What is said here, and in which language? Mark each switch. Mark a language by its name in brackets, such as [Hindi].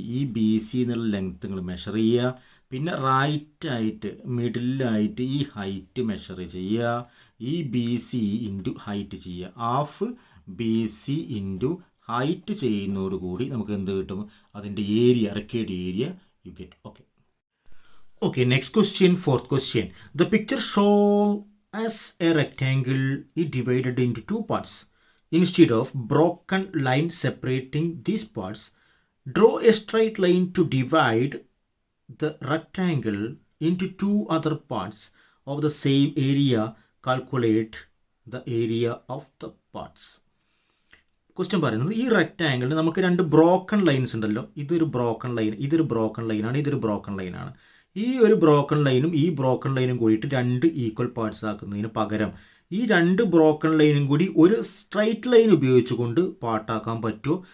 [Malayalam] ഈ BC എന്നുള്ള length നിങ്ങൾ മെഷർ ചെയ്യുക. പിന്നെ റൈറ്റായിട്ട് മിഡിലായിട്ട് ഈ ഹൈറ്റ് മെഷർ ചെയ്യുക. ഈ BC ഇൻറ്റു ഹൈറ്റ് ചെയ്യുക. ഹാഫ് BC ഇൻറ്റു ഹൈറ്റ് ചെയ്യുന്നതോടുകൂടി നമുക്ക് എന്ത് കിട്ടും? അതിൻ്റെ [English] Area, required area you get. Okay, next question, fourth question. The picture show as a rectangle is divided into two parts. Instead of broken line separating these parts, draw a straight line to divide the rectangle into two other parts of the same area. Calculate the area of the parts. [Malayalam] Question പറയുന്നത് ഈ റെക്റ്റാങ്കിളിന് നമുക്ക് രണ്ട് broken lines ഉണ്ടല്ലോ. ഇതൊരു broken line, ഇതൊരു broken ലൈനാണ്, ഇതൊരു broken ലൈനാണ്. ഈ ഒരു ബ്രോക്കൺ ലൈനും ഈ ബ്രോക്കൺ ലൈനും കൂടിയിട്ട് രണ്ട് ഈക്വൽ പാർട്സ് ആക്കുന്നതിന് പകരം ഈ രണ്ട് ബ്രോക്കൺ ലൈനും കൂടി ഒരു സ്ട്രൈറ്റ് ലൈൻ ഉപയോഗിച്ചുകൊണ്ട് പാർട്ടാക്കാൻ പറ്റുമോ?